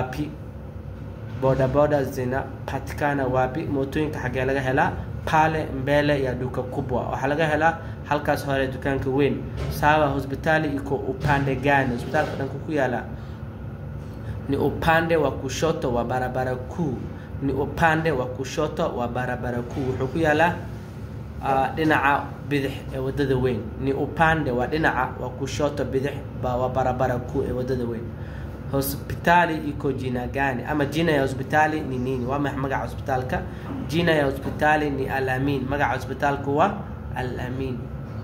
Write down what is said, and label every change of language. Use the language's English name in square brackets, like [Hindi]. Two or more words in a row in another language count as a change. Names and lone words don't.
[Swahili] wapi [Somali] mootooyinka xagee laga helaa [Swahili] pale mbele ya duka kubwa [Somali] waxa laga helaa halkaas hore dukaanka weyn [Swahili] sawa hospitali iko upande gani [Somali] hospitalka dhanka ku yaala [Swahili] ni upande wa kushoto wa barabara kuu [Somali] wuxuu ku yaala dhinaca bidix ee wadada weyn [Swahili] ni upande wa [Somali] dhinaca [Swahili] wa kushoto [Somali] bidix [Swahili] wa barabara kuu [Somali] ee wadada weyn [Swahili] hospitali iko jina gani [Somali] ama [Swahili] jina ya hospitali ni nini [Somali] waa magaca hospitalka [Swahili] jina ya hospitali ni Al-Amin [Somali] magaca hospitalku waa Al-Amin